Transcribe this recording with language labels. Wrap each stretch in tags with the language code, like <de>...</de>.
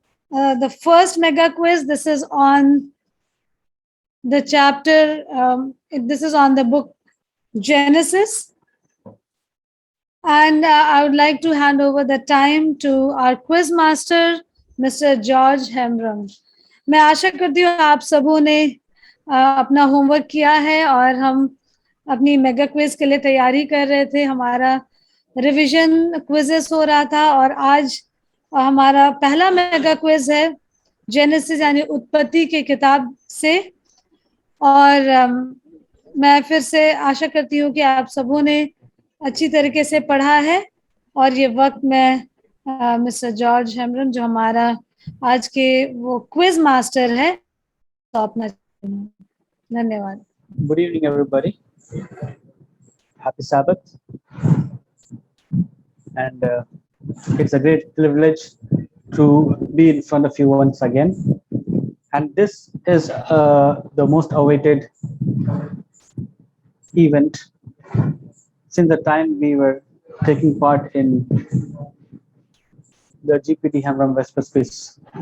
<en>The first mega quiz, this is on the chapter, this is on the book Genesis. And I would like to hand over the time to our quiz master, Mr. George Hemram.</en> <hi>मैं आशा करती हूँ आप सबों ने अपना homework किया है और हम अपनी मेगा क्विज के लिए तैयारी कर रहे थे. हमारा रिवीजन क्विजेस हो रहा था और आज हमारा पहला मेगा क्विज है जेनेसिस यानी उत्पत्ति की किताब से. और मैं फिर से आशा करती हूँ कि आप सबों ने अच्छी तरीके से पढ़ा है और ये वक्त मैं मिस्टर जॉर्ज हेमरन जो हमारा आज के वो क्विज मास्टर है तो अपना धन्यवाद.</hi> <en>Good evening, everybody. Happy Sabbath. And it's a great privilege to be in front of you once again. And this is the most awaited event since the time we were taking part in the GPT Hemram Vespers quiz.</en>